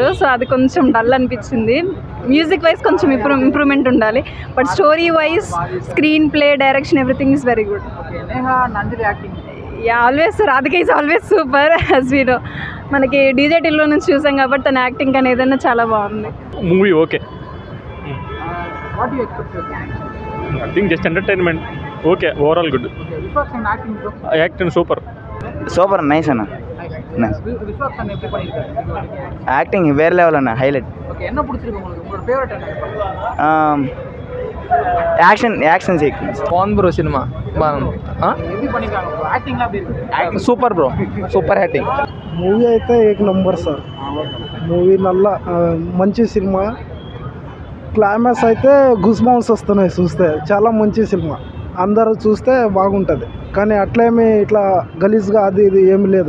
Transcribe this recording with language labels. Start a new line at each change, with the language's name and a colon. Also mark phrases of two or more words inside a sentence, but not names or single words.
Telugu: సో అది కొంచెం డల్ అనిపించింది.
English: music wise
Telugu: కొంచెం ఇంప్రూవ్మెంట్ ఉండాలి.
English: But story wise screenplay direction everything is very good. Always Radhika is always super. As we know
Telugu: మనకి డీజే టిల్లో నుంచి చూసాం కాబట్టి తన యాక్టింగ్ అనేది ఏదైనా చాలా బాగుంది.
English: Movie okay. I think just entertainment. Okay, overall good. Acting super. Super nice
Telugu: అన్న. యాక్టింగ్ వేరే లెవెల్ అన్న. హైలైట్.
Tamil: என்ன பிடிச்சிருக்கு உங்களுக்கு? உங்களோட ஃபேவரட் என்ன?
English: Action sequence
Telugu: బాగుంది బ్రో. సినిమా బాగుంది.
Tamil: எப்படி பண்ணிருக்காங்க ப்ரோ? యాక్టింగ్ எப்படி இருக்கு?
English: Acting super bro. Super acting.
Telugu: మూవీ అయితే
Hindi: एक नंबर
Telugu: సార్. మూవీ నల్ల మంచి సినిమా. క్లైమాక్స్ అయితే
English: goose bumps
Telugu: వస్తున్నాయి చూస్తే. చాలా మంచి సినిమా. అందరూ చూస్తే బాగుంటుంది. కానీ అట్లేమి ఇట్లా గలీజ్గా అది ఇది ఏమి లేదు.